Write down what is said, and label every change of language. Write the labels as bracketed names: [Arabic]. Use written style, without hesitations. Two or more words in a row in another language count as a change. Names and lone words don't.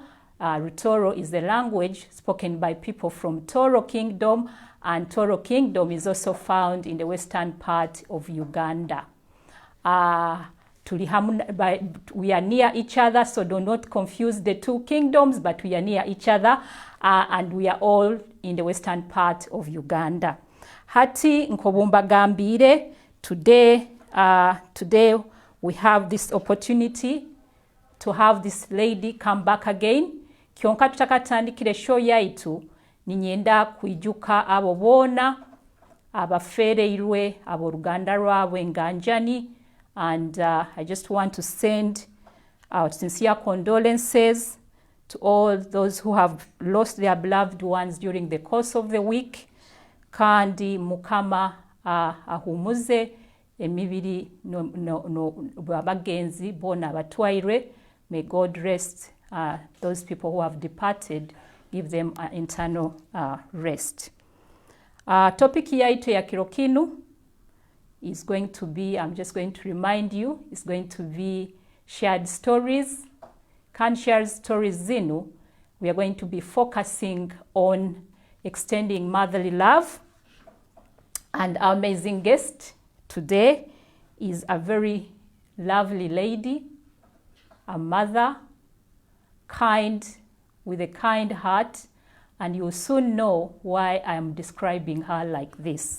[English] Rutoro is the language spoken by people from Toro Kingdom, and Toro Kingdom is also found in the western part of Uganda. We are near each other, so do not confuse the two kingdoms, but we are near each other, and we are all in the western part of Uganda. [Tooro] Hati nkobumba gambire. [English] Today we have this opportunity to have this lady come back again. [Tooro] Kionka tutakatandikire show yaitu ninyenda kuijuka abo bona abafereirwe abo Ruganda rwabwe nganjani, [English] and I just want to send our sincere condolences to all those who have lost their beloved ones during the course of the week. [Tooro] Kandi mukama ahumuze emibiri abagenzi bona batwaire. [English] May God rest those people who have departed, give them internal rest. Topic [Tooro] yaitu ya kirokinu [English] is going to be, I'm just going to remind you, is going to be shared stories. Can share stories zinu. We are going to be focusing on extending motherly love, and our amazing guest today is a very lovely lady, a mother, kind, with a kind heart, and you'll soon know why I'm describing her like this.